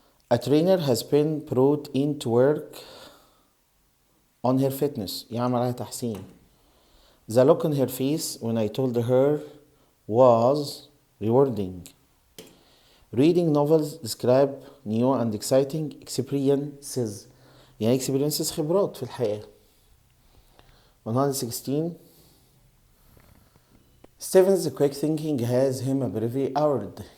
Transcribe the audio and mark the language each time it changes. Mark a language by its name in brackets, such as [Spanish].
[English] A trainer has been brought in to work on her fitness. [Arabic] يعمل عليها تحسين. [English] The look on her face when I told her was rewarding. Reading novels describe new and exciting experiences. [Arabic] يعني experiences خبرات في الحياة. 116. [English] Stephen's quick thinking has him a bravery award.